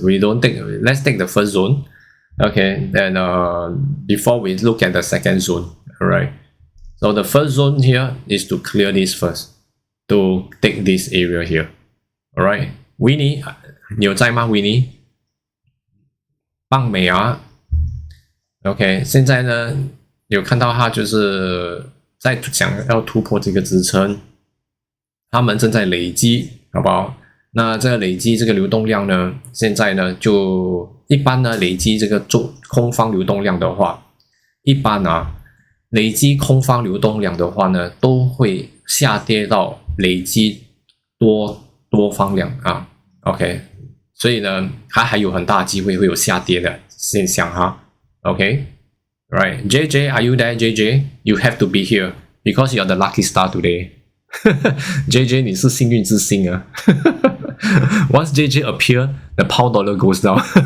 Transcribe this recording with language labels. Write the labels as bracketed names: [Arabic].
[English] Let's take the first zone. Okay. Then before we look at the second zone. All right. So the first zone here is to clear this first, to take this area here. All right, [Chinese] Winnie， 你有在吗 ？Winnie， 棒美啊。 OK， 现在呢有看到它就是在想要突破这个支撑，他们正在累积，好不好？那这个累积这个流动量呢，现在呢就一般呢累积这个空方流动量的话，一般啊。累积空方流动量的话呢，都会下跌到累积多方量啊 ，OK， 所以呢，它还有很大的机会会有下跌的现象哈 ，OK，right， JJ， [English] Are you there? JJ, you have to be here because you're the lucky star today. [Chinese] JJ， 你是幸运之星啊。 [English] Once JJ appear, the pound dollar goes down.